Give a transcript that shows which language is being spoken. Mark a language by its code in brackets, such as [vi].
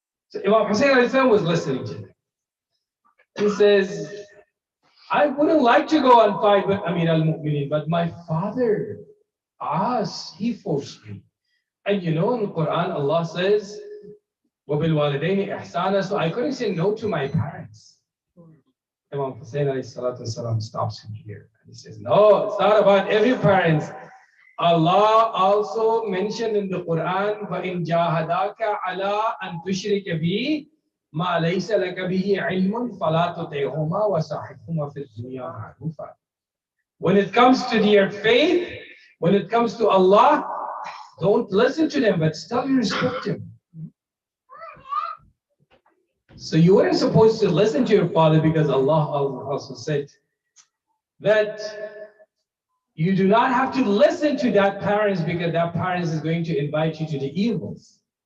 [en] So Imam Hussain alayhi salam was listening to him. He says, I wouldn't like to go and fight with Amir al-Mu'minin, but my father, he forced me. And you know in the Quran, Allah says, [ar] وَبِالْوَالِدَيْنِ إِحْسَانًا, [en] so I couldn't say no to my parents. Imam Hussain alayhi salatu wasalam stops him here. And he says, no, it's not about every parent. Allah also mentioned in the Quran, [ar] وَإِنْ جَاهَدَاكَ عَلَىٰ أَن تُشْرِكَ بِي مَا لَيْسَ لَكَ بِهِ عِلْمٌ فَلَا تُطِعْهُمَا وَصَاحِبْهُمَا فِي الدُّنْيَا مَعْرُوفًا. [en] When it comes to their faith, when it comes to Allah, don't listen to them, but still you respect him. So you weren't supposed to listen to your father because Allah also said that you do not have to listen to that parents because that parents is going to invite you to the evils.